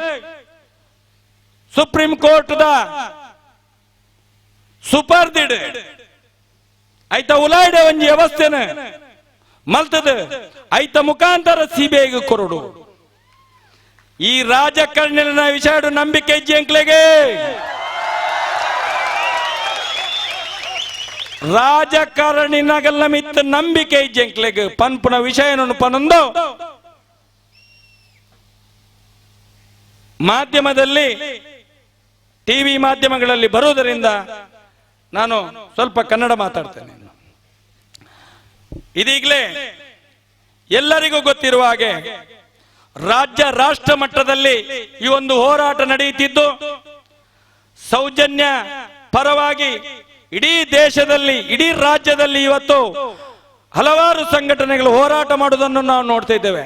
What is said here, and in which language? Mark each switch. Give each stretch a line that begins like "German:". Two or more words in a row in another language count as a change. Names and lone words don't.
Tulu: ಸುಪ್ರೀಂ ಕೋರ್ಟ್ ಸುಪರ್ದಿಡ್ ಐತ ಉಲಾಯ್ಡೆ ಒಂಜಿ ವ್ಯವಸ್ಥೆನ ಮಲ್ತದ ಐತ ಮುಖಾಂತರ CBIಗೆ ಕೊರಡು ಈ ರಾಜಕಾರಣಿನ ವಿಷಯ ನಂಬಿಕೆ ಇಜ್ಜಿ ಎಂಕ್ಲೆಗೆ ರಾಜಕಾರಣಿನಗಲ್ಲ ಮಿತ್ತ ನಂಬಿಕೆ ಇಜ್ಜಿ ಎಂಕ್ಲೆಗೆ ಪನ್ಪುನ ವಿಷಯನನ್ನು ಪನೊಂದು
Kannada: ಮಾಧ್ಯಮದಲ್ಲಿ ಟಿವಿ ಮಾಧ್ಯಮಗಳಲ್ಲಿ ಬರುವುದರಿಂದ ನಾನು ಸ್ವಲ್ಪ ಕನ್ನಡ ಮಾತಾಡ್ತೇನೆ. ಇದೀಗಲೇ ಎಲ್ಲರಿಗೂ ಗೊತ್ತಿರುವ ಹಾಗೆ ರಾಜ್ಯ ರಾಷ್ಟ್ರ ಮಟ್ಟದಲ್ಲಿ ಈ ಒಂದು ಹೋರಾಟ ನಡೆಯುತ್ತಿದ್ದು ಸೌಜನ್ಯ ಪರವಾಗಿ ಇಡೀ ದೇಶದಲ್ಲಿ ಇಡೀ ರಾಜ್ಯದಲ್ಲಿ ಇವತ್ತು ಹಲವಾರು ಸಂಘಟನೆಗಳು ಹೋರಾಟ ಮಾಡುವುದನ್ನು ನಾವು ನೋಡ್ತಾ ಇದ್ದೇವೆ.